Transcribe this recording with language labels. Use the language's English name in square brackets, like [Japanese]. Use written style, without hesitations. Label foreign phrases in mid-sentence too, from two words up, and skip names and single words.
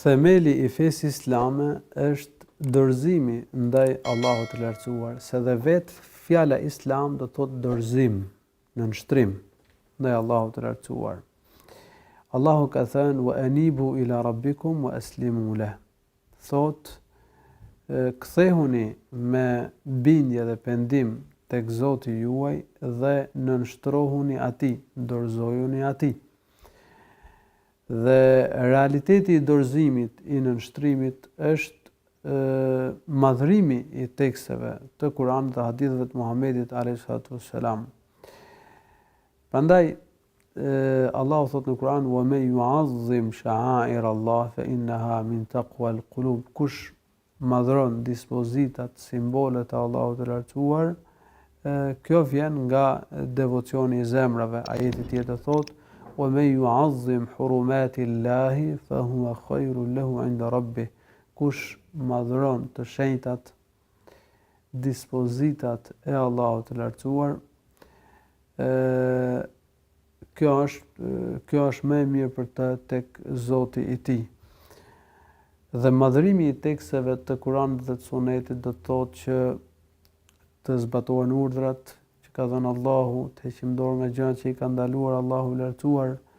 [Albanian] Themeli i fesë islame është dorëzimi ndaj Allahut të lartësuar, se dhe vetë fjala islam do të thotë dorëzim, nënshtrim ndaj Allahut të lartësuar. Allahu ka thënë [Arabic] وأنيبوا إلى ربكم وأسلموا له. [Albanian] Thot kthehuni me bindje dhe pendim tek Zoti juaj dhe nënshtrohuni atij, dorëzojuni atij. Dhe realiteti i dorëzimit, i nënshtrimit është madhrimi i teksteve të Kuranit dhe haditheve të Muhamedit a.s. Prandaj Allahu thot në Kur'an [Arabic] ومن يعظم شعائر الله فإنها من تقوى القلوب. [Albanian] Kush madhron dispozitat, simbolet e Allahut të lartësuar, kjo vjen nga devocioni i zemrave. Ajeti tjetër thot [Arabic] ومن يعظم حرمات الله فهو خير له عند ربه. [Albanian] Kush madhron të shenjtat, dispozitat e Allahut të lartësuar, kjo është më e mirë për të tek Zoti i tij. Dhe madhërimi i teksteve të Kuranit dhe të Sunetit do të thotë që të zbatohen urdhrat që ka dhënë Allahu, të heqim dorë nga gjërat që i ka ndaluar Allahu i lartësuar.